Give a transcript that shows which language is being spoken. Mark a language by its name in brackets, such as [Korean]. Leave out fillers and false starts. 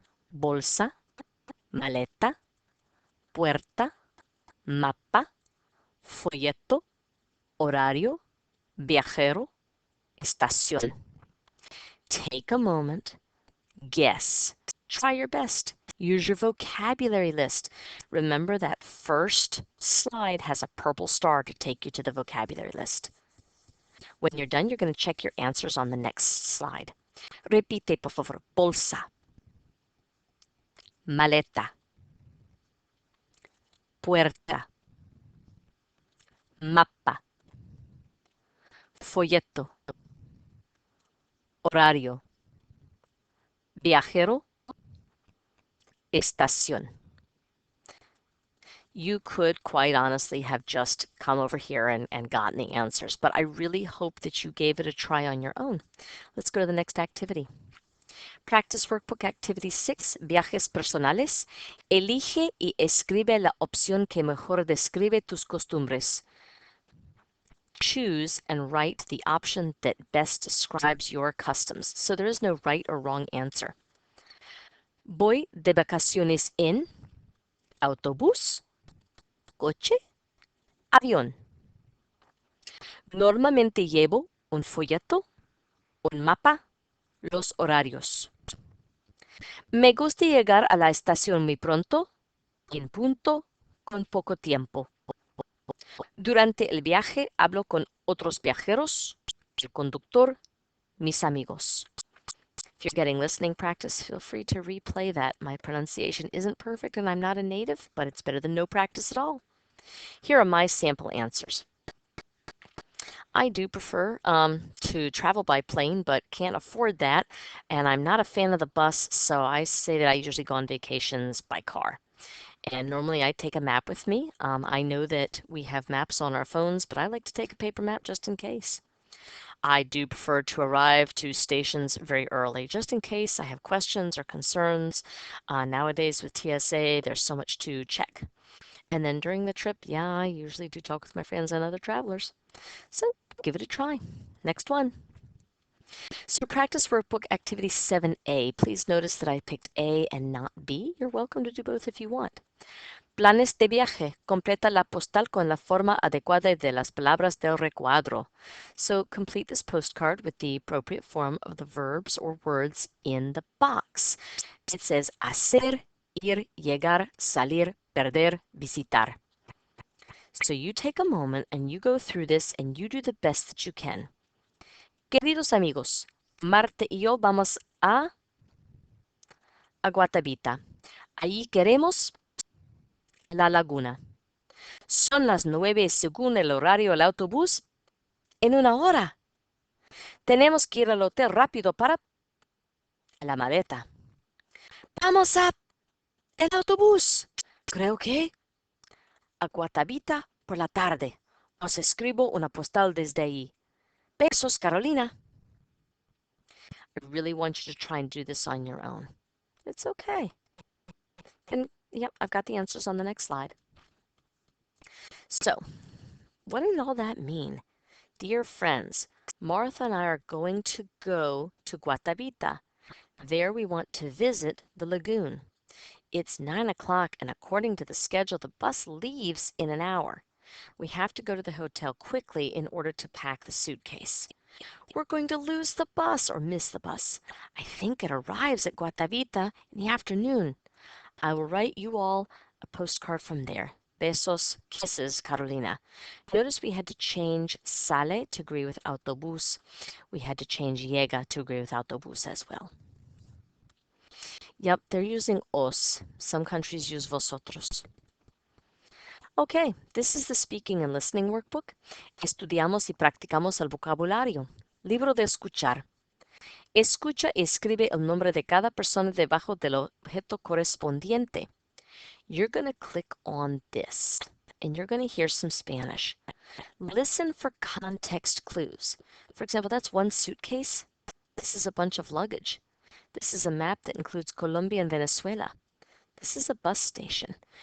[Spanish] Bolsa, maleta, puerta, mapa, folleto, horario, viajero, estación. [English] Take a moment, guess, try your best. Use your vocabulary list. Remember that first slide has a purple star to take you to the vocabulary list. When you're done, you're going to check your answers on the next slide. [Spanish] Repite, por favor. Bolsa, maleta, puerta, mapa, folleto, horario, viajero, estación. [English] You could quite honestly have just come over here and gotten the answers, but I really hope that you gave it a try on your own. Let's go to the next activity. Practice Workbook Activity 6, [Spanish] Viajes Personales. Elige y escribe la opción que mejor describe tus costumbres. [English] Choose and write the option that best describes your customs. So there is no right or wrong answer. [Spanish] Voy de vacaciones en autobús, coche, avión. Normalmente llevo un folleto, un mapa, los horarios. Me gusta llegar a la estación muy pronto, en punto, con poco tiempo. Durante el viaje hablo con otros viajeros, el conductor, mis amigos. [English] If you're getting listening practice, feel free to replay that. My pronunciation isn't perfect and I'm not a native, but it's better than no practice at all. Here are my sample answers. I do prefer to travel by plane, but can't afford that. And I'm not a fan of the bus, so I say that I usually go on vacations by car. And normally I take a map with me. I know that we have maps on our phones, but I like to take a paper map just in case. I do prefer to arrive to stations very early, just in case I have questions or concerns. Nowadays with TSA, there's so much to check. And then during the trip, yeah, I usually do talk with my friends and other travelers. So give it a try. Next one. So practice workbook activity 7A. Please notice that I picked A and not B. You're welcome to do both if you want. [Spanish] Planes de viaje. Completa la postal con la forma adecuada de las palabras del recuadro. [English] So complete this postcard with the appropriate form of the verbs or words in the box. It says [Spanish] hacer, ir, llegar, salir, perder, visitar. [English] So you take a moment and you go through this and you do the best that you can. [Spanish] Queridos amigos, Marte y yo vamos a Guatavita. Allí queremos la laguna. Son las 9 según el horario del autobús. En una hora. Tenemos que ir al hotel rápido para la maleta. Vamos a el autobús. Creo que a Guatavita por la tarde. Os escribo una postal desde ahí. Besos, Carolina. [English] I really want you to try and do this on your own. It's okay. And yep, I've got the answers on the next slide. So, what did all that mean? Dear friends, Martha and I are going to go to Guatavita. There we want to visit the lagoon. It's 9 o'clock, and according to the schedule, the bus leaves in an hour. We have to go to the hotel quickly in order to pack the suitcase. We're going to lose the bus or miss the bus. I think it arrives at Guatavita in the afternoon. I will write you all a postcard from there. Besos, kisses, Carolina. Notice we had to change sale to agree with autobús. We had to change llega to agree with autobús as well. Yep, they're using os. Some countries use vosotros. Okay, this is the speaking and listening workbook. [Spanish] Estudiamos y practicamos el vocabulario. Libro de escuchar. Escucha y escribe el nombre de cada persona debajo del objeto correspondiente. [English] You're going to click on this and you're going to hear some Spanish. Listen for context clues. For example, that's one suitcase. This is a bunch of luggage. This is a map that includes Colombia and Venezuela. This is a bus station.